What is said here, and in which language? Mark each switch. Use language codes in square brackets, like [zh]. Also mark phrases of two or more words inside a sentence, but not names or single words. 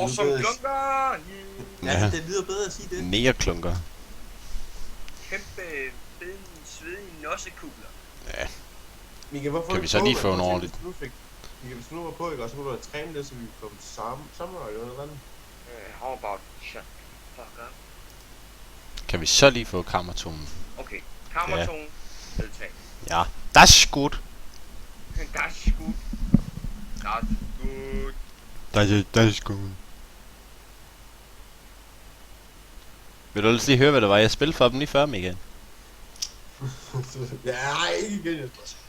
[da] Awesome bedre. Klunker! Ja, det lyder bedre at sige det. Negerklunker. Kæmpe, fede, svedige nossekugler. Ja. Michael, hvorfor Kan vi så lige få en ordentlig? Michael, hvis du nu var på, ikke? Og så kunne du have trænet det, så vi kunne komme sammen eller noget andet. [en] How about shut fuck up? Kan vi så lige få kammertonen? Okay, kammerton, vedtag. [de] Ja. Das gut. Das gut. Das gut. Das gut. [da] Vil du lige høre, hvad det var, jeg spillede for dem lige før, Michael? Ja, nej, ikke igen, Jesper.